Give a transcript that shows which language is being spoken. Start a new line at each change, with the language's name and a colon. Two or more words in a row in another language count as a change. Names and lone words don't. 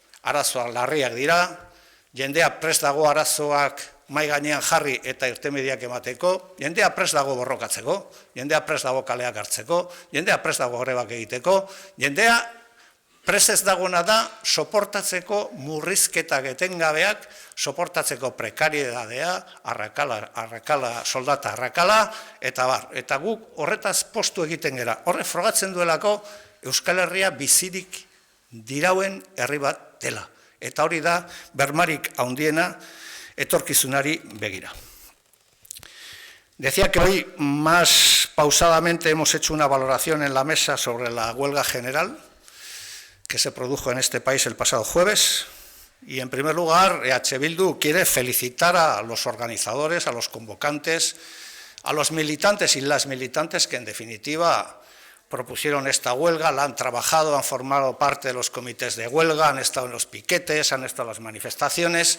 Basque: arazoak larriak dira, jendea prest dago arazoak mai gainean jarri eta irtenbideak emateko, jendea prest dago borrokatzeko, jendea prest dago kaleak hartzeko, jendea prest dago grebak egiteko, jendea prest ez dagoena da soportatzeko murrizketak etengabeak, soportatzeko prekariedadea, arrakala, soldata arrakala, eta bar. Eta guk horretaz postu egiten gera. Horre frogatzen duelako Euskal Herria bizirik dirauen herri bat dela. Eta hori da bermarik handiena etorkizunari begira.
Spanish: Decía que hoy más pausadamente hemos hecho una valoración en la mesa sobre la huelga general que se produjo en este país el pasado jueves. Y en primer lugar, EH Bildu quiere felicitar a los organizadores, a los convocantes, a los militantes y las militantes que en definitiva propusieron esta huelga, la han trabajado, han formado parte de los comités de huelga, han estado en los piquetes, han estado en las manifestaciones.